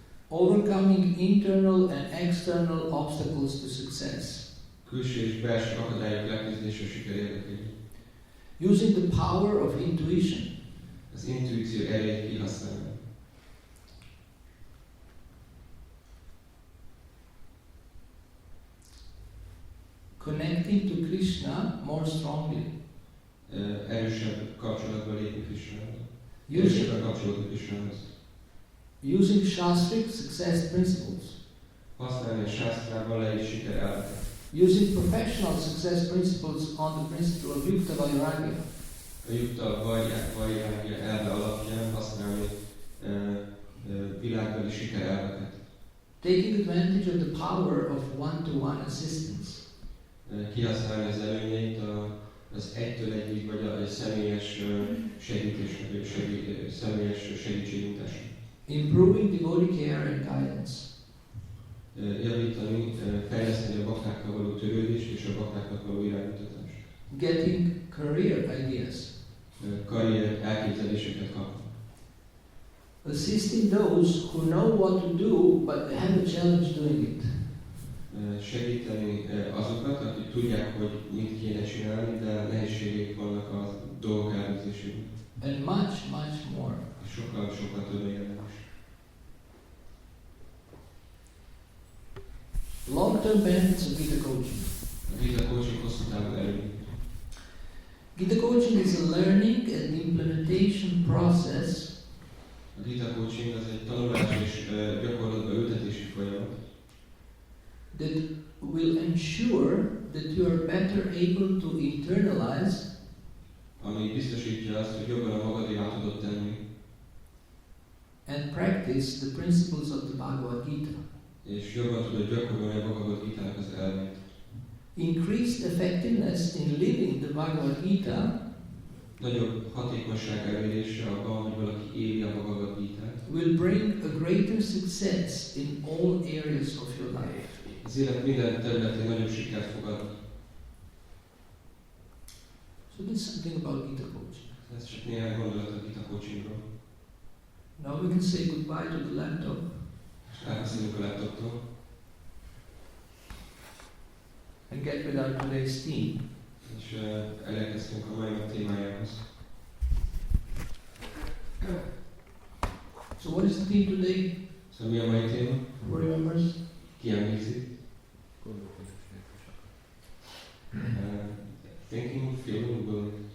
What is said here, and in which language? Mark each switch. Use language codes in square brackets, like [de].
[en] Overcoming internal and external obstacles to success. [hu] Külső és belső akadályok leküzdése a siker érdekében. [en] Using the power of intuition. [hu] Az intuíció erejét kihasználni. [en] Connecting to Krishna more strongly. [hu] Erősebb kapcsolatba lépni Krishnával. [en] Using [hu] Erősebben kapcsolódni Krishnához. [en] Shastric success principles. [hu] Használni a sásztrában leírt siker elveket. [en] Using professional success principles on the principle of Yukta Vairagya. [hu] A Yukta Vairagya elve alapján használni világbeli siker elveket. [en] Taking advantage of the power of one-to-one assistance. [hu] Kihasználni az előnyeit az egytől egyig vagy a személyes segítésnek, vagy személyes segítségnyújtásnak. [en] Improving devotee care and guidance. [hu] Javítani, fejleszteni a baktákkal való törődést és a baktáknak való iránymutatást. [en] Getting career ideas. [hu] Karrier elképzeléseket kapni. [en] Assisting those who know what to do but they have a challenge doing it. [hu] segíteni azokat, akik tudják, hogy mit kéne csinálni, de nehézségeik vannak a dolgok elvégzésében. [en] And much more. [hu] És sokkal több még ennek is. [en] Long-term benefits of Gita Coaching. [hu] A Gita Coaching hosszú távú előny. [en] Gita Coaching is a learning and implementation process [hu] A Gita Coaching az egy tanulás és gyakorlatba ültetési folyamat, [en] that will ensure that you are better able to internalize [hu] ami biztosítja azt, hogy jobban a magadévá tudod tenni, [en] and practice the principles of the Bhagavad Gita. [hu] és jobban tudod gyakorolni a Bhagavad Gita-nak az elveit. [en] Increased effectiveness in living the Bhagavad Gita [hu] Nagyobb hatékonyság elérése abban, hogy valaki éli a Bhagavad Gitát, [en] will bring a greater success in all areas of your life. [hu] az élet minden területén nagyobb sikert fog adni. [en] So this is something about Gita Coaching. [hu] Ez csak néhány gondolat a Gita Coachingról. [en] Now we can say goodbye to the laptop. [hu] És elbeszélünk a laptoptól, [en] And get with our today's theme. [hu] és elérkeztünk a mai nap témájához. [en] So what is the theme today? [hu] Szóval mi a mai téma? [en] Who remembers? [hu] Ki emlékszik? [en] Thinking, feeling, willing.